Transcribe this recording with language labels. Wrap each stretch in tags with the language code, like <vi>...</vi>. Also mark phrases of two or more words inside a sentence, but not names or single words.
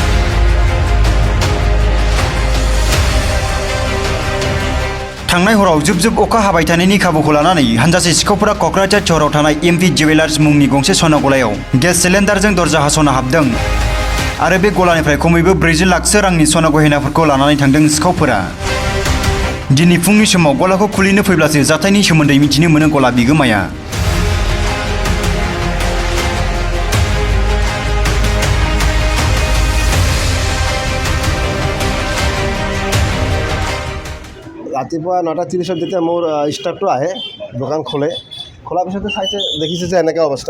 <brx>थांनाय हराव जुब अखा हाबाय थानायनि खाबुखौ लानानै हानजासे सिखावफोरा क'क्राझार सहराव थानाय एमपि जुवेलार्स मुंनि गंसे सना गलायाव गेस सिलिन्डारजों दरजा हास'ना हाबदों आरो बे गलानिफ्राय खमैबो 40 लाखसो रांनि सना गहेनाफोरखौ लानानै थांदों सिखावफोरा। दिनै फुंनि समाव गलाखौ खुलिनो फैब्लासो जाथायनि सोमोन्दै मिथिनो मोनो गला बिगोमाया।</brx> <as>ৰাতিপুৱা 9:30 যেতিয়া মোৰ ষ্টাফটো আহে দোকান খোলাৰ পিছতে চাইছে দেখিছে যে এনেকৈ অৱস্থা।</as>